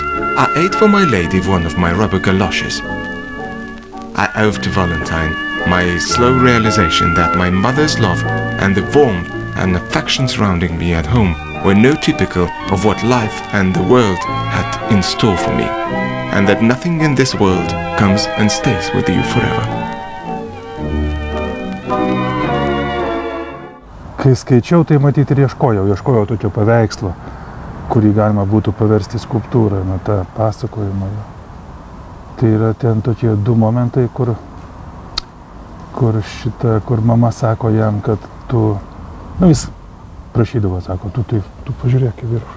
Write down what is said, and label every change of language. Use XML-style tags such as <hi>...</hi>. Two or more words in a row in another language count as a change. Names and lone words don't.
<en>I ate for my lady one of my rubber galoshes. I owe to Valentine my slow realization that my mother's love and the warmth and affection surrounding me at home were no typical of what life and the world had in store for me, and that nothing in this world comes and stays with you forever.</en> <lt>Kai skaičiau, tai matyti ir ieškojau tokio paveikslo, kurį galima būtų paversti skulptūrą, tą pasakojimą. Tai yra ten tokie 2 momentai, kur mama sako jam, kad tu, jis prašydavo, sako, tu pažiūrėk į viršų.</lt>